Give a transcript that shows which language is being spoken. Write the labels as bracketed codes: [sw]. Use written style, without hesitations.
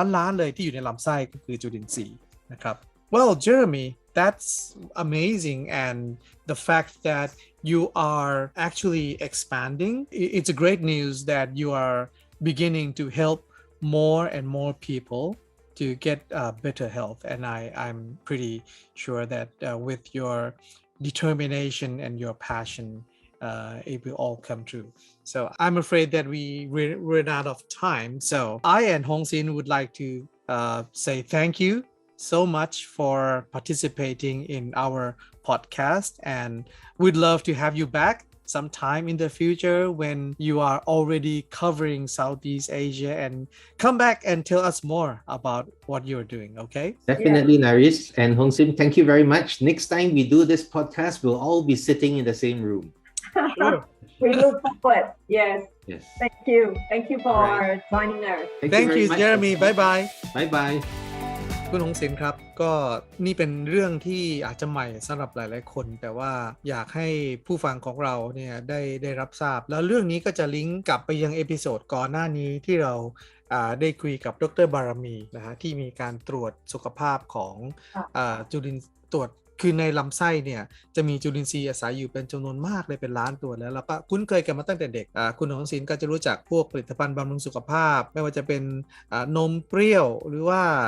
[th] ล้านๆเลยที่อยู่ในลำไส้ก็คือจุลินทรีย์นะครับ [en] Well Jeremy that's amazing and the fact that you are actually expanding it's a great news that you are beginning to help more and more people to get better health and I'm pretty sure that with your determination and your passion it will all come true. So I'm afraid that we ran out of time. So I and Hong Sin would like to say thank you so much for participating in our podcast, and we'd love to have you back sometime in the future when you are already covering Southeast Asia, and come back and tell us more about what you're doing. Okay? Definitely, Naris and Hong Sim, thank you very much. Next time we do this podcast, we'll all be sitting in the same room. Sure. We look forward. Yes. Thank you for joining us. Thank you, very Jeremy. much. Bye bye. Bye bye. [th] คุณหงสินครับก็นี่เป็นเรื่องที่อาจจะใหม่สำหรับหลายๆคนแต่ว่าอยากให้ผู้ฟังของเราเนี่ยได้รับทราบแล้วเรื่องนี้ก็จะลิงก์กลับไปยังเอพิโซดก่อนหน้านี้ที่เราได้คุยกับดร.บารมีนะฮะที่มีการตรวจสุขภาพของจุลินตรวจคือในลำไส้เนี่ยจะมีจุลินทรีย์อาศัยอยู่เป็นจำนวนมากเลยเป็นล้านตัวแล้วเราก็คุ้นเคยกันมาตั้งแต่เด็กคุณหงศิลป์ก็จะรู้จักพวกผลิตภัณฑ์บำรุงสุขภาพไม่ว่าจะเป็นนมเปรี้ยวหรือว่า